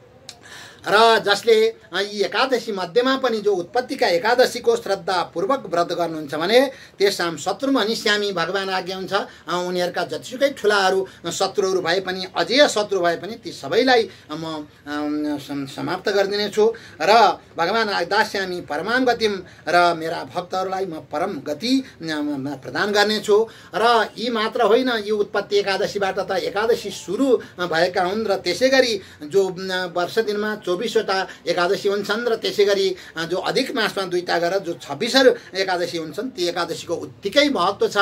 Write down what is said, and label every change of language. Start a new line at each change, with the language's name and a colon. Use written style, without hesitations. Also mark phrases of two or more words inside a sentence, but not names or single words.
Nepali: र जसले यी एकादशी मध्येमा पनि जो उत्पत्तिका एकादशीको श्रद्धापूर्वक व्रत गर्नुहुन्छ भने
Sanskrit: तेसाम शत्रु मनिष्यामी,
Nepali: भगवान आज्ञा हुन्छ, उनीहरूका जतिसुकै ठुलाहरू शत्रुहरू भए पनि, अझै शत्रु भए पनि ती सबैलाई म समाप्त गरिदिनेछु। र भगवान
Sanskrit: दास्यामी परमां गतिम,
Nepali: र मेरा भक्तहरूलाई म परम गति प्रदान गर्नेछु। र यी मात्र होइन, यो उत्पत्ति एकादशीबाट त एकादशी सुरु भएका हुन्, र त्यसै गरी जो वर्ष दिनमा 24वटा एकादशी हुन्छन्, र त्यसै गरी जो अधिक मासमा 2टा गरेर जो 26 एकादशी हुन्छन्, ती एकादशीको उत्तिकै महत्त्व छ।